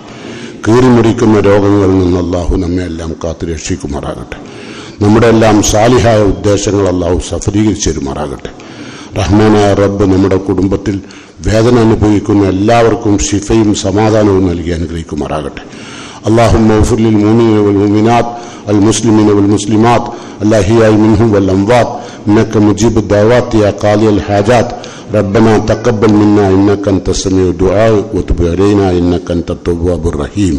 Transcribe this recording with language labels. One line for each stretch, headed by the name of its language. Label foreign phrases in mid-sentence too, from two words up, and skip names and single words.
Malayalam: കീറിമുറിക്കുന്ന രോഗങ്ങളിൽ നിന്ന് അള്ളാഹു നമ്മെ എല്ലാം കാത്തു രക്ഷിക്കുമാറാകട്ടെ. നമ്മുടെ എല്ലാം സാലിഹായ ഉദ്ദേശങ്ങൾ അള്ളാഹു സഫലീകരിച്ചു തരുമാറാകട്ടെ. റഹ്മാനായ റബ്ബ് നമ്മുടെ കുടുംബത്തിൽ വേദന അനുഭവിക്കുന്ന എല്ലാവർക്കും ശിഫയും സമാധാനവും നൽകി അനുഗ്രഹിക്കുമാറാകട്ടെ.
Arabic: اللهم اغفر للمؤمنين والمؤمنات المسلمين والمسلمات الأحياء منهم والأموات إنك مجيب الدعوات يا قاضي الحاجات. ربنا تقبل منا إنك أنت السميع الدعاء وتب علينا إنك أنت التواب الرحيم.